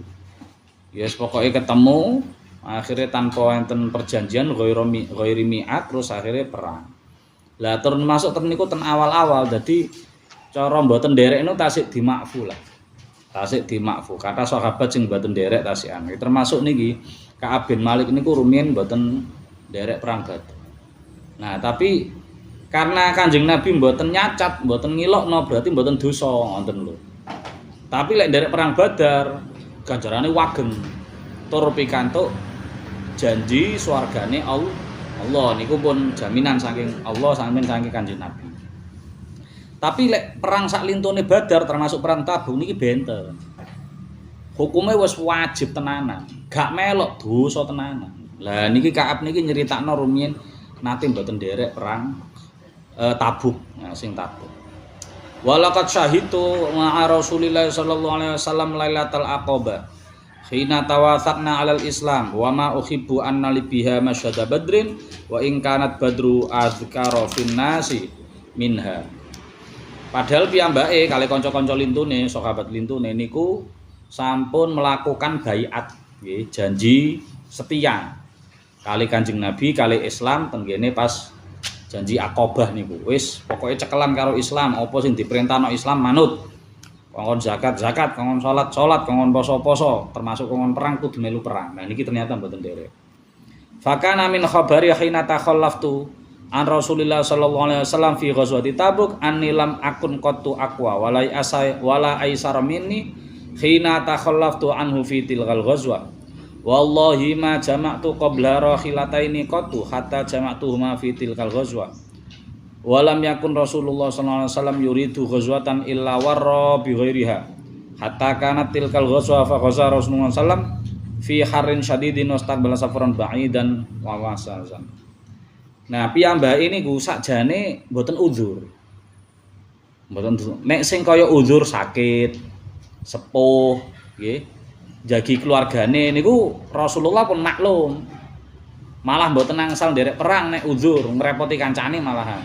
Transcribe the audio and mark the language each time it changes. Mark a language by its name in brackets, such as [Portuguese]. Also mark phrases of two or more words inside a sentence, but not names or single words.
[Javanese] Yes, pokoke ketemu akhirnya tanpa enten perjanjian [Arabic] غير ميعاد, [Javanese] terus akhirnya perang. Lah turun masuk niku ten awal-awal, dadi cara mboten nderek niku tasik dimakfu lah. Tasik dimakfu. Kata sahabat sing mboten nderek tasikan. Termasuk niki Ka'ab bin Malik niku rumiyin mboten nderek perang Badar. Nah, tapi karena Kanjeng Nabi mboten nyacat, mboten ngilokno, berarti mboten dosa ngoten lho. Tapi lek nderek perang Badar, ganjarane wageng. Tur pikantuk janji swargane Allah niku pun jaminan saking Allah saking Kanjeng Nabi. Tapi lek perang sak lintune Badar termasuk perang Tabuk niki benten. Hukume wis wajib tenanan, gak melok dosa tenanan. Lah niki Ka'ab niki nyeritakno rumiyin nate mboten nderek perang Tabuk, nah sing Tabuk. [Arabic] ولقد شهدت مع رسول الله صلى الله عليه وسلم ليلة العقبة. حين تواثقنا على الإسلام وما أحب أن لي بها مشهد بدر وإن كانت بدر أذكر في الناس منها. [Javanese] Padahal piyambake kali kanca-kanca lintune, sahabat lintune niku sampun melakukan baiat, nggih, janji setia. Kali Kanjeng Nabi, kali Islam tenggene pas janji Aqabah niku. Wis pokoke cekelan karo Islam, apa sing diperintahno Islam manut. Kongkon zakat, kongkon salat, kongkon poso, termasuk kongkon perang kudu melu perang. Nah niki ternyata mboten nderek. [Arabic] فكان من خبري حين تخلفت عن رسول الله صلى الله عليه وسلم في غزوة تبوك أني لم أكن قط أقوى ولا أيسر مني حين تخلفت عنه في تلك الغزوة. والله ما جمعت قبل راحلتين قط حتى جمعتهما في تلك الغزوة. ولم يكن رسول الله صلى الله عليه وسلم يريد غزوة إلا ورى بغيرها حتى كانت تلك الغزوة فغزا رسول الله سلم في حر شديد واستقبل سفرا بعيدا ومفازا. [Javanese] Nah, piyambake niku sakjane mboten udzur. Mboten nek sing kaya uzur sakit, sepuh, nggih, jagi keluargane niku Rasulullah pun maklum. Malah mboten angsal nderek perang nek uzur, ngrepoti kancane malahan.